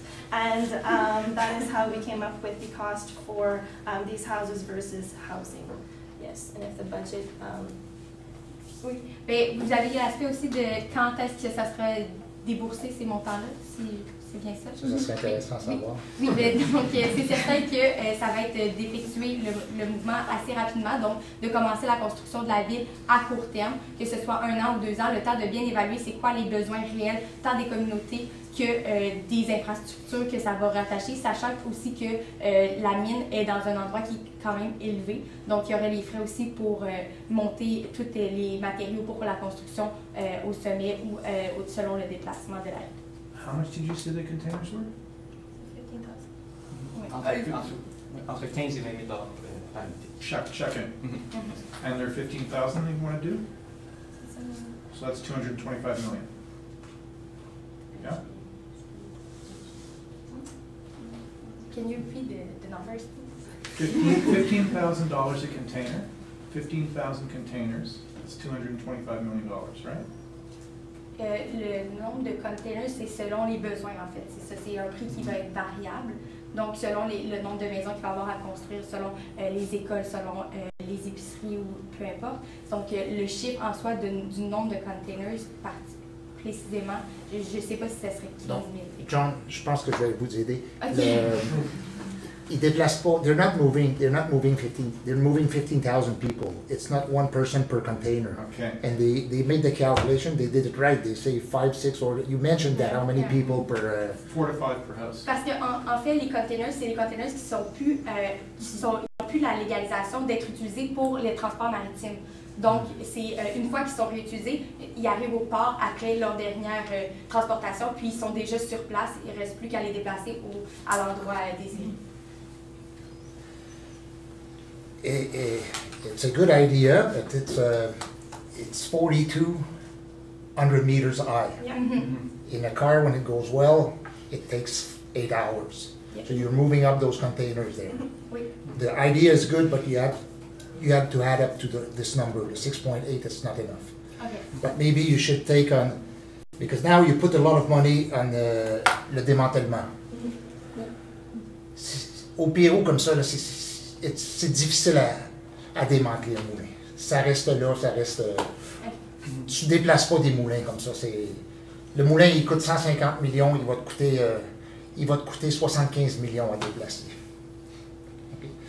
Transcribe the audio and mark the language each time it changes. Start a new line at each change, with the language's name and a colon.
English: That is how we came up with the cost for these houses versus housing. Yes, and if the budget.
French: Oui. Bien, vous avez l'aspect aussi de quand est-ce que ça sera déboursé ces montants-là, si c'est bien ça? Ça serait intéressant à savoir. Oui, donc c'est certain que ça va être d'effectuer le mouvement assez rapidement, donc de commencer la construction de la ville à court terme, que ce soit 1 an ou 2 ans, le temps de bien évaluer c'est quoi les besoins réels, tant des communautés que des infrastructures que ça va rattacher, sachant aussi que la mine est dans un endroit qui est quand même élevé, donc il y aurait les frais aussi pour monter tous les matériaux pour la construction au sommet ou selon le déplacement de la ville.
English: How much did you say the containers were? 15,000.
French: Entre 15 et 20 000 par unité. Chacun.
English: And they're 15,000 they want to do? So that's 225 million. Yeah? Can you repeat the numbers? $15,000 a container, 15,000 containers, that's $225 million, right?
French: Le nombre de containers, c'est selon les besoins en fait. C'est ça, c'est un prix qui va être variable. Donc selon le nombre de maisons qu'il va y avoir à construire, selon les écoles, selon les épiceries ou peu importe. Donc le chiffre en soi du nombre de containers précisément, je ne sais pas si ça serait 15 000. John, je pense que je vais vous aider.
English: Okay.
French: ils déplacent pas,
English: they're not moving 15,000 people. It's not one person per container. Okay. And they made the calculation, they did it right. They say 5, 6, or you mentioned that, how many people per... 4 to 5 per house.
French: Parce qu'en fait, les containers, c'est les containers qui sont plus, ils n'ont plus la légalisation d'être utilisés pour les transports maritimes. Donc, c'est une fois qu'ils sont réutilisés, ils arrivent au port après leur dernière transportation, puis ils sont déjà sur place. Il ne reste plus qu'à les déplacer à l'endroit désiré.
English: It's a good idea, but it's 4,200 meters high. Yeah. In a car, when it goes well, it takes 8 hours. Yeah. So you're moving up those containers there.
French: Oui.
English: The idea is good, but you have to add up to this number. The 6.8 is not enough. Okay. But maybe you should take on, because now you put a lot of money on
French: le démantèlement. Au Pérou, comme ça, c'est difficile à démanteler un moulin. Ça reste là, ça reste... Tu ne déplaces pas des moulins comme ça. Le moulin, il coûte 150 millions, il va te coûter 75 millions à déplacer. Okay?